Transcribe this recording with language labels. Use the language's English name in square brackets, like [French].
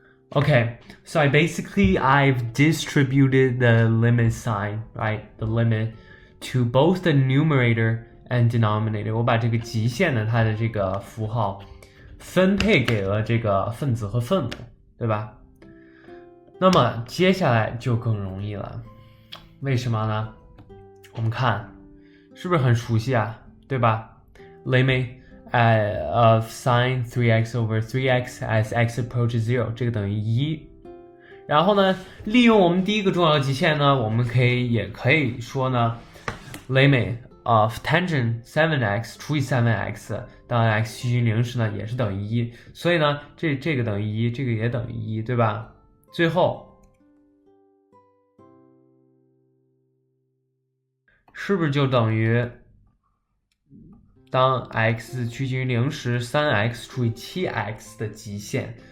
[English] Okay, so I've distributed the limit sign, right? The limit to both the numerator and denominator. [Chinese] 我把这个极限的它的这个符号分配给了这个分子和分母，对吧？那么接下来就更容易了。为什么呢？我们看是不是很熟悉啊？对吧？ [English] Limit of sine 3x over 3x as x approaches 0， [Chinese] 这个等于1。然后呢，利用我们第一个重要极限呢，我们也可以说呢 [English] limit of tangent 7x [Chinese] 除以 7x 当 x 趋近0时呢，也是等于1。所以呢，这个等于1，这个也等于1，对吧？最后是不是就等于当 x 趋近于0时 3x 除以 7x 的极限